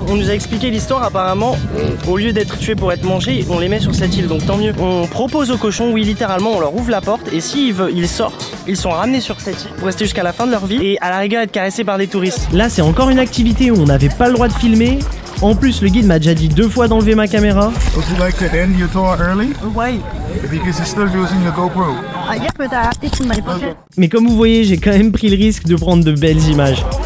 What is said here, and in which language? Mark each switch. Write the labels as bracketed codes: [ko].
[fr] On nous a expliqué l'histoire, apparemment, au lieu d'être tués pour être mangés, on les met sur cette île, donc tant mieux. On propose aux cochons, oui littéralement, on leur ouvre la porte, et s'ils veulent, ils sortent, ils sont ramenés sur cette île pour rester jusqu'à la fin de leur vie, et à la rigueur être caressés par des touristes. Là, c'est encore une activité où on n'avait pas le droit de filmer. En plus, le guide m'a déjà dit 2 fois d'enlever ma caméra. [en] Would you like to end your tour early? Why? Because you're still using your GoPro. Yeah, but I have this in my pocket. [fr] Mais comme vous voyez, j'ai quand même pris le risque de prendre de belles images.